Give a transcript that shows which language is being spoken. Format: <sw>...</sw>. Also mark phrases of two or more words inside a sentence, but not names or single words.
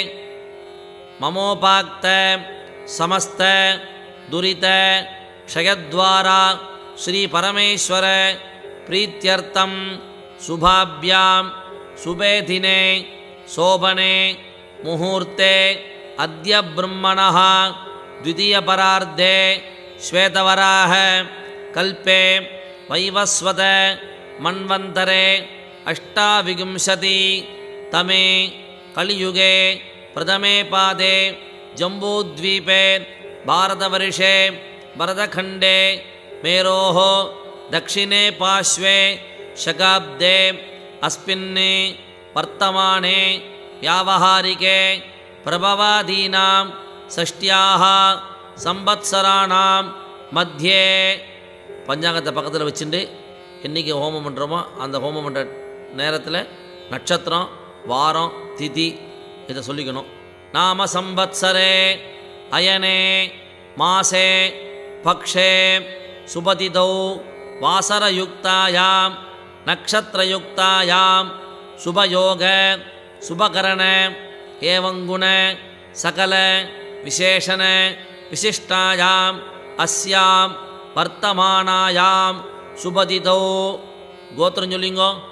<sa>ममोपात्त समस्त दुरित क्षयद्वारा श्री परमेश्वर प्रीत्यर्थं शुभाभ्यां शुभे दिने शोभने मुहूर्ते अद्य ब्रह्मणः द्वितीयपरार्धे श्वेतवराह कल्पे वैवस्वत मन्वन्तरे अष्टाविंशति तमे कलियुगे प्रथमे पादे जम्बूद्वीपे भारतवर्षे भरतखण्डे मेरोः दक्षिणे पार्श्वे शकाब्दे अस्मिन् वर्तमाने व्यावहारिके प्रभवादीनां षष्ट्याः संवत्सराणां मध्ये</sa> <ta>பஞ்சாங்கத்தை பக்கத்தில் வச்சுட்டு என்றைக்கு ஹோமம் பண்ணுறோமோ அந்த ஹோமம் பண்ணுற நேரத்தில் நட்சத்திரம் வாரம் திதி இதை சொல்லிக்கணும்.</ta> <sa>नाम संवत्सरे अयने मासे पक्षे शुभतिथौ वासरयुक्तायां नक्षत्रयुक्तायां शुभयोग शुभकरण एवङ्गुण सकल विशेषण विशिष्टायां अस्यां वर्तमानायां शुभतिथौ</sa> <ta>கோத்திரம் சொல்லிங்கோ.</ta>